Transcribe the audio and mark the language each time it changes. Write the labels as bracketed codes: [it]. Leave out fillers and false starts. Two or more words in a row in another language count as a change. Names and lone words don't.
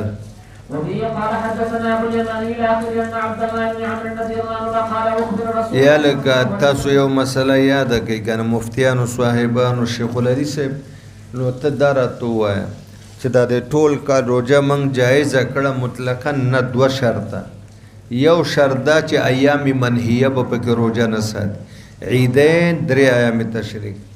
[ar] وفيه قال حدثنا ابو اليماني الى اخره ان عبد الله بن عمرو رضي الله عنه قال اخبر رسول [ps] یا لکه تاسو یو مسله یاد کړئ کنه مفتیانو صاحبانو شیخ العلی صاحب نو ته دا راته ووایه چې دا د ټول کال روزه موږ جایزه کړه مطلقا نه دوه شرطه یو شرط دا چې ایام منهیه به پکې روزه نه ساتي عیدین درې ایام تشریق